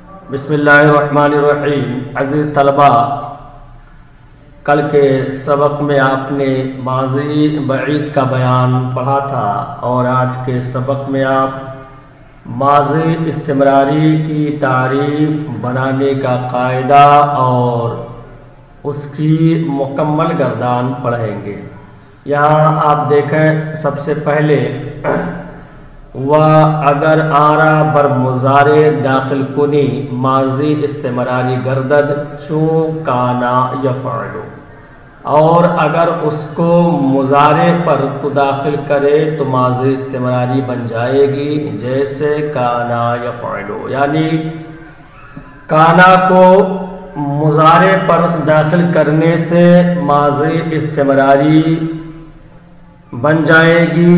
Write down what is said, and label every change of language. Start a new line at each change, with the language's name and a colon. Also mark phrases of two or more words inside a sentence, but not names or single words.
Arabic: بسم اللہ الرحمن الرحیم۔
Urdu: عزیز طلبہ، کل کے سبق میں آپ نے ماضی بعید کا بیان پڑھا تھا اور آج کے سبق میں آپ ماضی استمراری کی تعریف بنانے کا قاعدہ اور اس کی مکمل گردان پڑھیں گے۔ یہاں آپ دیکھیں، سب سے پہلے
Persian: و اگر آرا بر مضارع داخل کنی ماضی استمراری گردد چون کانا یفعلو،
Urdu: اور اگر اس کو مضارع پر تو داخل کرے تو ماضی استمراری بن جائے گی جیسے
Arabic: کانا یفعلو،
Urdu: یعنی کانا کو مضارع پر داخل کرنے سے ماضی استمراری بن جائے گی۔